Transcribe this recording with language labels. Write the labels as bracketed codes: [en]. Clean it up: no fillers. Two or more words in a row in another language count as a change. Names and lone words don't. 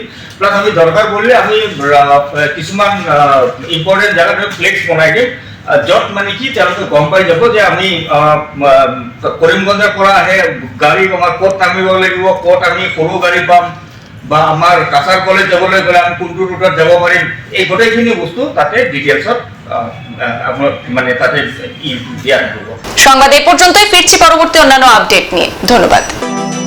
[as] প্লাছ আমি দৰকাৰ পৰিলে আমি কিছুমান ইম্পৰ্টেণ্ট জেগাত ফ্লেক্স বনাই দিম, য'ত মানে কি তেওঁলোকে গম পাই যাব যে আমি কৰিমগঞ্জৰ পৰা আহে গাড়ী আমাৰ ক'ত নামিব লাগিব, ক'ত আমি সৰু গাড়ী পাম বা আমাৰ কাছাৰ কলেজ যাবলৈ গ'লে আমি কোনটো ৰুটত যাব পাৰিম, এই গোটেইখিনি বস্তু তাতে ডিটেইলছত মানে তাতে দিয়া থাকিব। [bn] সংবাদ এই পর্যন্তই, ফিরছি পরবর্তী অন্যান্য আপডেট নিয়ে। ধন্যবাদ।